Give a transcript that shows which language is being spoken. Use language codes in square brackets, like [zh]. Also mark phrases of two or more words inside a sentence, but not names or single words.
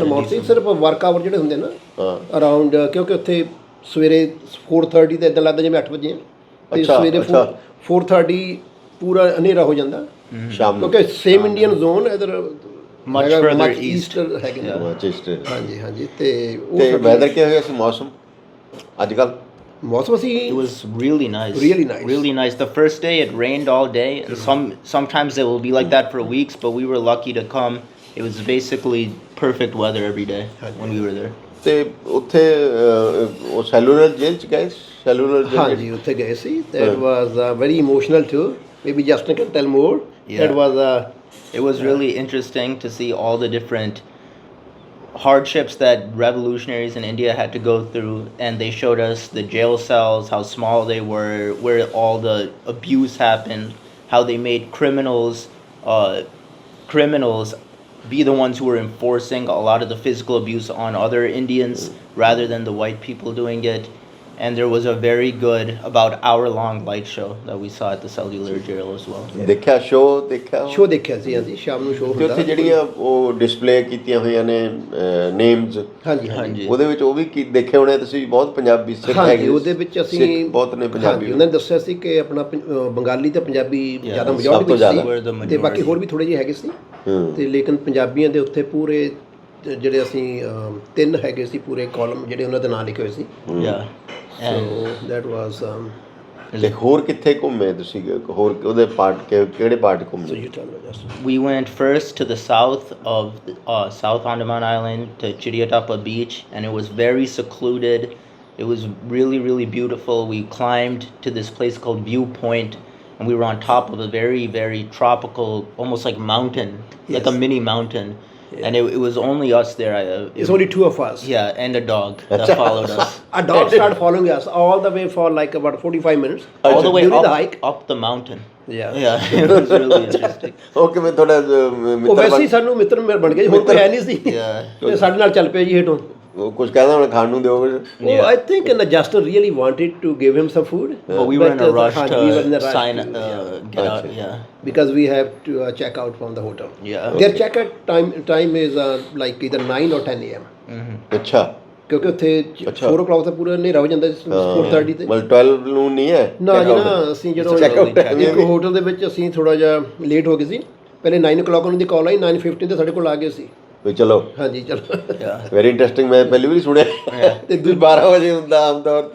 [pa] ਅਮਾਊਂਟ ਸੀ, ਸਿਰਫ [en] work hour [pa] ਜਿਹੜੇ ਹੁੰਦੇ ਨਾ ਅਰਾਊਂਡ, ਕਿਉਂਕਿ ਉੱਥੇ ਸਵੇਰੇ 4:30 ਤੇ ਇੱਦਾਂ ਲੱਗਦਾ ਜਿਵੇਂ 8 ਵਜੇ, ਅਤੇ ਸਵੇਰੇ 4:30 ਪੂਰਾ ਹਨੇਰਾ ਹੋ ਜਾਂਦਾ ਸ਼ਾਮ ਨੂੰ, ਕਿਉਂਕਿ [en] same Indian zone [pa] ਇੱਧਰ ਈਸਟਰ ਹੈਗੇ ਨੇ। ਹਾਂਜੀ ਹਾਂਜੀ। ਅਤੇ ਵੈਦਰ ਕਿਹਾ ਹੋਇਆ ਸੀ, ਮੌਸਮ ਅੱਜ ਕੱਲ੍ਹ? ਮੌਸਮ ਅਸੀਂ [en] It was really nice. Really nice. The first day it rained all day, and sometimes it will be like that for weeks, but we were lucky to come. It was basically perfect weather every day when we were there. [pa] ਅਤੇ ਉੱਥੇ ਉਹ ਸੈਲੂਲਰ ਜੇਲ੍ਹ 'ਚ ਗਏ? ਸੈਲੂਲਰ ਹਾਂਜੀ, ਉੱਥੇ ਗਏ ਸੀ। [en] That was very emotional too. Maybe Justin can tell more. It was really interesting to see all the different hardships that revolutionaries in India had to go through, and they showed us the jail cells, how small they were, where all the abuse happened, how they made criminals be the ones who were enforcing a lot of the physical abuse on other Indians rather than the white people doing it. And there was a very good, about hour-long light show that we saw at the cellular jail as well. [pa] ਦੇਖਿਆ ਸ਼ੋਅ? ਦੇਖਿਆ ਸੀ, ਹਾਂਜੀ, ਸ਼ਾਮ ਨੂੰ ਸ਼ੋਅ ਹੁੰਦਾ। ਉੱਥੇ ਜਿਹੜੀਆਂ ਉਹ ਡਿਸਪਲੇ ਕੀਤੀਆਂ ਹੋਈਆਂ ਨੇ ਨੇਮਸ, ਹਾਂਜੀ, ਉਹਦੇ ਵਿੱਚ ਉਹ ਵੀ ਦੇਖੇ ਹੋਣੇ ਤੁਸੀਂ? ਬਹੁਤ ਪੰਜਾਬੀ ਸਿੱਖ ਹੈਗੇ ਉਹਦੇ ਵਿੱਚ, ਅਸੀਂ ਬਹੁਤ ਨੇ ਪੰਜਾਬੀ। ਉਹਨਾਂ ਨੇ ਦੱਸਿਆ ਸੀ ਕਿ ਆਪਣਾ ਬੰਗਾਲੀ ਤੇ ਪੰਜਾਬੀ ਜ਼ਿਆਦਾ ਮੈਜੋਰਟੀ ਵਿੱਚ ਸੀ, ਅਤੇ ਬਾਕੀ ਹੋਰ ਵੀ ਥੋੜ੍ਹੇ ਜਿਹੇ ਹੈਗੇ ਸੀ। ਅਤੇ ਲੇਕਿਨ ਪੰਜਾਬੀਆਂ ਦੇ ਉੱਥੇ ਪੂਰੇ ਜਿਹੜੇ ਅਸੀਂ 3 ਹੈਗੇ ਸੀ ਪੂਰੇ ਕਾਲਮ, ਜਿਹੜੇ ਉਹਨਾਂ ਦੇ ਨਾਂ ਲਿਖੇ ਹੋਏ ਸੀ। [en] So that was [pa] ਤੇ ਹੋਰ ਕਿੱਥੇ ਘੁੰਮੇ ਤੁਸੀਂ? ਹੋਰ ਉਹਦੇ ਪਾਰਟ ਕਿਹੜੇ ਪਾਰਟ ਘੁੰਮੇ? [en] So you tell me just. We went first to the south of South Andaman Island to Chidiatapa Beach, and it was very secluded. It was really, really beautiful. We climbed to this place called Viewpoint, and we were on top of a very, very tropical, almost like mountain, like a mini mountain. And it was only us there. It's only 2 of us. Yeah, and a dog that followed us. A dog started following us all the way for like about 45 minutes. All the way during the hike. Up the mountain. Yeah. It was really interesting. [pa] Okay, ਮੈਂ ਤੁਹਾਡਾ ਮਿੱਤਰ, ਉਹ ਵੈਸੇ ਹੀ ਸਾਨੂੰ ਮਿੱਤਰ ਬਣ ਗਿਆ ਜੀ, ਹੋਰ ਕੋਈ ਹੈ ਨਹੀਂ ਸੀ। ਤੇ ਸਾਡੇ ਨਾਲ ਚੱਲ ਪਿਆ ਜੀ ਹੇਠੋਂ। ਉਹ ਕੁਝ ਕਹਿੰਦਾ ਹੁਣ ਖਾਣ ਨੂੰ ਦਿਓਗੇ? [en] Oh, I think Justin really wanted to give him some food. But we were in a rush to sign, get out. Yeah. Because we have to check out from the hotel. Yeah. Their check-out time is like either 9 or 10 a.m. [pa] ਅੱਛਾ। ਕਿਉਂਕਿ ਉੱਥੇ 4 o'clock ਤੱਕ ਪੂਰਾ ਹਨੇਰਾ ਹੋ ਜਾਂਦਾ, 4:30 ਤੇ। ਮਤਲਬ 12 ਨੂੰ ਨਹੀਂ ਹੈ ਨਾ ਜੀ, ਨਾ। ਅਸੀਂ ਜਦੋਂ ਇੱਕ ਹੋਟਲ ਦੇ ਵਿੱਚ ਅਸੀਂ ਥੋੜ੍ਹਾ ਜਿਹਾ ਲੇਟ ਹੋ ਗਏ ਸੀ, ਪਹਿਲੇ 9 o'clock ਉਹਨਾਂ ਦੀ ਕਾਲ ਆਈ, 9:15 ਤੇ ਸਾਡੇ ਕੋਲ ਆ ਗਏ ਸੀ। ਵੀ ਚਲੋ ਹਾਂਜੀ ਚਲੋ [en] very interesting. [pa] ਮੈਂ ਪਹਿਲੀ ਵਾਰੀ ਸੁਣਿਆ ਤੇ 12 ਵਜੇ ਹੁੰਦਾ ਆਮ ਤੌਰ ਤੇ।